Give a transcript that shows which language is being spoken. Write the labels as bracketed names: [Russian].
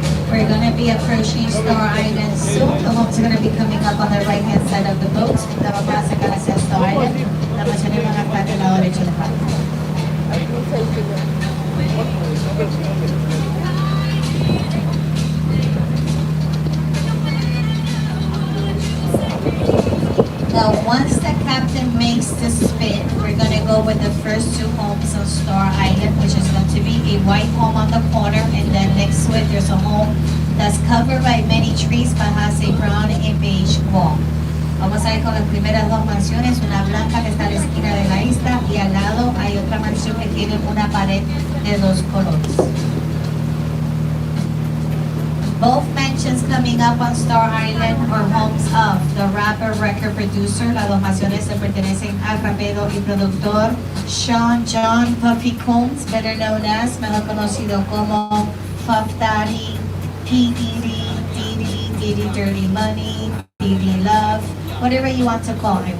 [English] We're going to be approaching Star Island soon. The homes are going to be coming up on the right-hand side of the boat. [Spanish] La vamos a sacar hacia Star Island. La mayoría van a estar del lado derecho del barco. [English] Now, once the captain makes the spin, we're going to go with the first two homes on Star Island, which is going to be a white home on the corner, and then next to it, there's a home that's covered by many trees but has a brown and beige wall. [Spanish] Vamos a ir con las primeras dos mansiones, una blanca que está a la esquina de la isla y al lado hay otra mansión que tiene una pared de dos colores. [English] Both mansions coming up on Star Island are homes of the rapper record producer. [Spanish] Las dos mansiones se pertenecen al rapero y productor Sean John Puffy Combs, [English] better known as, [Spanish] mejor conocido como Puff Daddy, P. [English] Diddy Dirty Money, Diddy Love, whatever you want to call him.